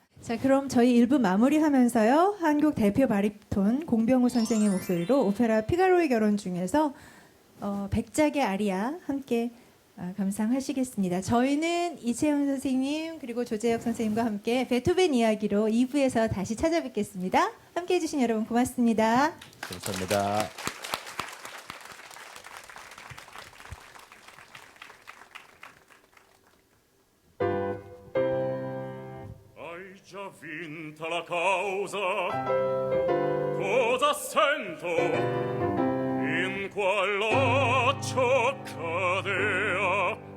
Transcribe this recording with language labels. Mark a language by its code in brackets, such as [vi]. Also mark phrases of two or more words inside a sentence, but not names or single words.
[ko] 자, 그럼 저희 1부 마무리하면서요. 한국 대표 바리톤 공병우 선생의 목소리로 오페라 피가로의 결혼 중에서 백작의 아리아 함께 감상하시겠습니다. 저희는 이채영 선생님 그리고 조재혁 선생님과 함께 베토벤 이야기로 2부에서 다시 찾아뵙겠습니다. 함께해 주신 여러분 고맙습니다. 감사합니다. [it] Hai già vinta la causa, cosa sento in qual laccio cadea?